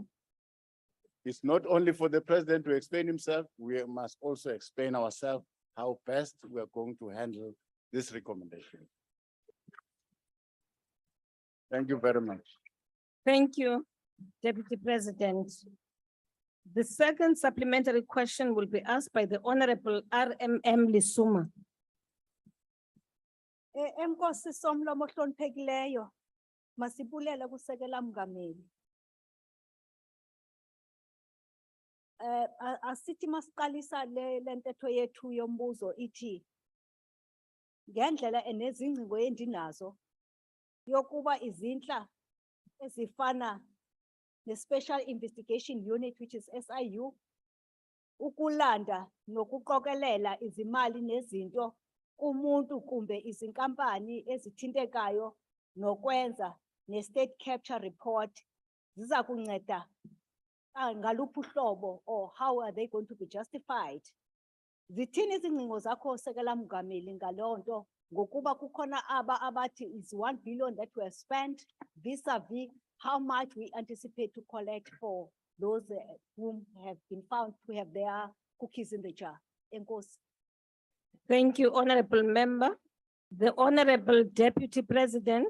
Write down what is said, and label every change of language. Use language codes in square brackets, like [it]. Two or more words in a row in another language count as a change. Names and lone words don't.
[en] It's not only for the president to explain himself, we must also explain ourselves how best we are going to handle this recommendation. Thank you very much. Thank you, Deputy President. The second supplementary question will be asked by the Honorable RMM Lisuma. [xh] Enkosi Somlomo ohloniphekileyo, masibulele kusekela Mongameli. Asithi masiqalisa le ntetho yethu yombuzo ithi ngendlela enezingcingo endinazo yokuba izinhla ezifana ne- [en] Special Investigation Unit, which is SIU, [xh] ukulanda nokuqokelela izimali nezinto kumuntu kumbe izinkampani ezithintekayo nokwenza ne- [en] state capture report [xh] ziza kunceda ngaluphi uhlobo, [en] or how are they going to be justified? [xh] Zithini izingcingo zakho Sekela Mongameli ngalonto ngokuba kukhona abathi [en] is 1 billion that were spent vis-a-vis how much we anticipate to collect for those whom have been found to have their cookies in the jar. [xh] Enkosi. [en] Thank you, Honorable Member. The Honorable Deputy President.